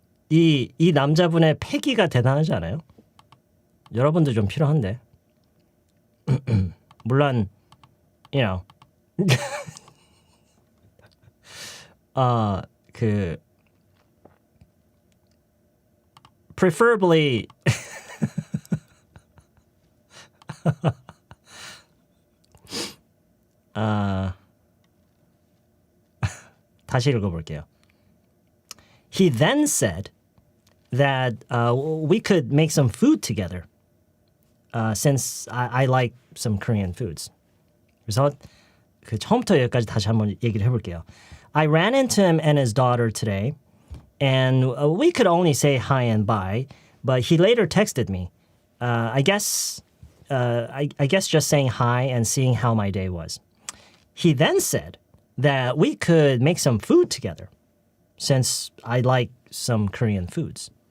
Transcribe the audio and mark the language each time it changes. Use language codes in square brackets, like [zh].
[ko] 이 남자분의 패기가 대단하지 않아요? 여러분도 좀 필요한데. 물론, [en] you know, preferably [ko] 다시 읽어볼게요. [en] He then said that we could make some food together since I like some Korean foods. [ko] 그래서 그 처음부터 여기까지 다시 한번 얘기를 해볼게요. [en] I ran into him and his daughter today, and we could only say hi and bye, but he later texted me. I guess just saying hi and seeing how my day was. He then said that we could make some food together since I like some Korean foods.